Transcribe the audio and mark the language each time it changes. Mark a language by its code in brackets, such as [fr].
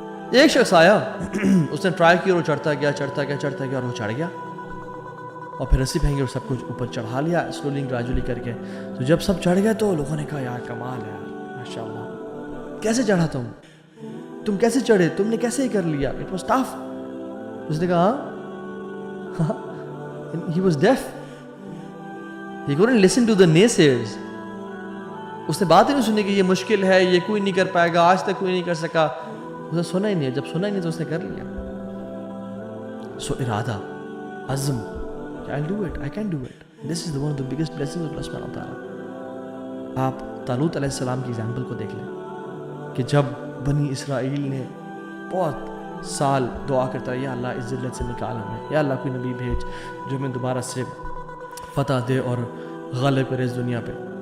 [ur] ایک شخص آیا اس نے ٹرائی کیا اور وہ چڑھتا گیا اور وہ چڑھ گیا اور پھر رسی پھینکی اور سب کچھ اوپر چڑھا لیا سلولی گریجولی کر کے. تو جب سب چڑھ گئے تو لوگوں نے کہا یار کمال ہے یار ماشاء اللہ، کیسے چڑھا تم کیسے چڑھے، تم نے کیسے ہی کر لیا؟ It was tough. اس نے کہا ہاں [en] he was deaf, he couldn't listen to the naysayers. [ur] اس نے بات ہی نہیں سنی کہ یہ مشکل ہے، یہ کوئی نہیں کر پائے گا، آج تک کوئی نہیں کر سکا. اس نے سنا ہی نہیں. جب سنا ہی نہیں تو اس نے کر لیا. سو ارادہ، عزم کہ [en] I'll do it, I can do it. This is the one of the biggest blessings of Allah subhanahu wa ta'ala. [ur] آپ طالوت علیہ السلام کی ایگزامپل کو دیکھ لیں کہ جب بنی اسرائیل نے بہت سال دعا کرتا ہے یا اللہ اس ذلت سے نکال ہمیں، یا اللہ کوئی نبی بھیج جو ہمیں دوبارہ سے فتح دے اور غالب کرے اس دنیا پہ.